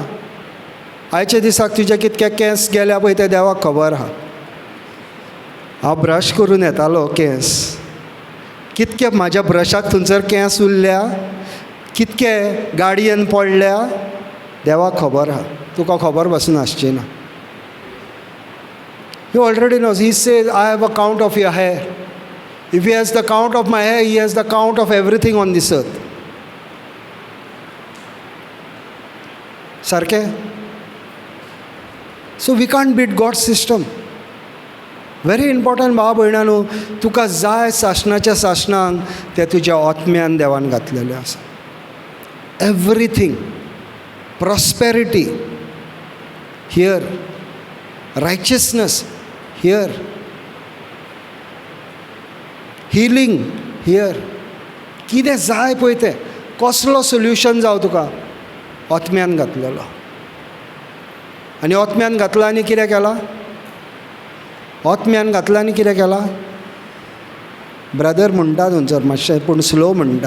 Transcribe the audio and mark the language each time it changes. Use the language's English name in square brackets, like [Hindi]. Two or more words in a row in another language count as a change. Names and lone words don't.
[Konkani] आयच्या दिसाक तुजे कितके केंस गेल्या पळय ते देवाक खबर आहा. हांव ब्रश करून येतालो केंस, कितके म्हाज्या ब्रशाक थंयसर केंस उरल्या, कितके गाडयेन पडल्या, देवाक खबर आहा. तुका खबर पासून आसची ना. [English] He already knows. He says, I have a count of your hair. If he has the count of my hair, he has the count of everything on this earth. [Konkani] सारकें? [English] So we can't beat God's system. Very important [Konkani] भाव भयणानो. तुका जाय सासणाच्या सासणांक तें तुज्या आत्म्यान देवान घातलेलें आसा. [English] Everything. Prosperity here. Righteousness here. Healing here. [Konkani] कितें जाय पळय तें, कसलो सोल्युशन जावं तुका, आत्म्यान घातलेलो. आनी ओतम्यान घातला आनी कितें केलां? ओतम्यान घातला आनी कितें केलां? ब्रदर म्हणटा थंयसर मातशें पूण स्लो म्हणटा.